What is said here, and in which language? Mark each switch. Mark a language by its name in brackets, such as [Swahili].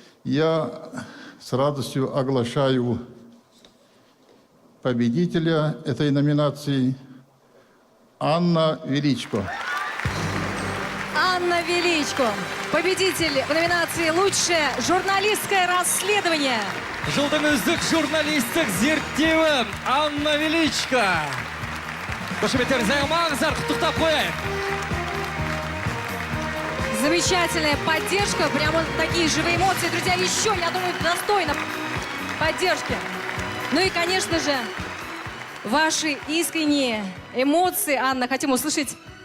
[Russian] Я с радостью оглашаю победителя этой номинации Анна Величко. Анна Величко, победитель в номинации «Лучшее журналистское расследование». [Kazakh] Жылдың үздік журналистік зерттеуі Анна Величко. Қошеметтеріңізді алмаңыздар, құттықтап қояйық. [Russian] Замечательная поддержка, прямо такие живые эмоции. Друзья, еще, я думаю, достойно поддержки. Ну и, конечно же, ваши искренние эмоции. Анна, хотим услышать.